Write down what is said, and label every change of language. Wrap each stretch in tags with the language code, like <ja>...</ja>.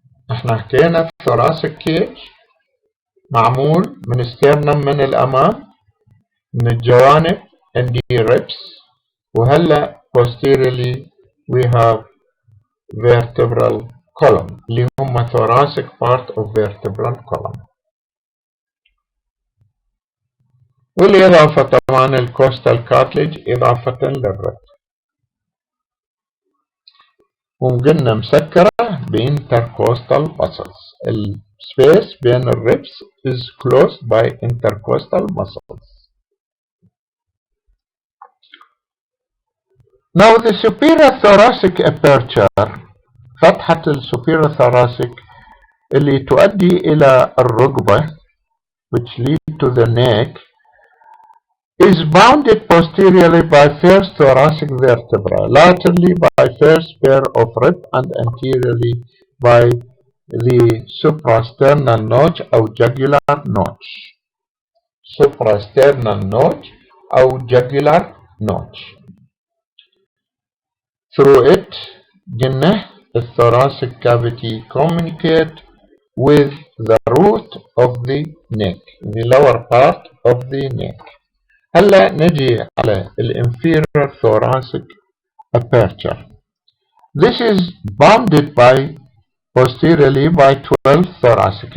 <ar>احنا حكينا</ar> <en>thoracic cage معمول من sternum</en> <ar>من الامام من الجوانب عندي</ar> <en>ribs وهلا posteriorly we have vertebral column</en> <ar>اللي هم</ar> <en>thoracic part of vertebral column.</en> <ar>والإضافة طبعا الكوستال كارتليج إضافة للرب. وقلنا مسكرة بانتركوستال muscles. السبيس بين الربس</ar> <en>is closed by intercostal muscles. Now the superior thoracic aperture</en> <ar>فتحة السوبيريور thoracic اللي تؤدي إلى الركبة</ar> <en>which lead to the neck is bounded posteriorly by first thoracic vertebra, laterally by first pair of rib and anteriorly by the suprasternal notch أو jugular notch. Suprasternal notch أو jugular notch. Through it, the thoracic cavity communicate with the root of the neck, the lower part of the neck.</en> <ar>هلا نجي على inferior thoracic aperture.</ar> <en>This is bounded by posteriorly by 12 thoracic.</en>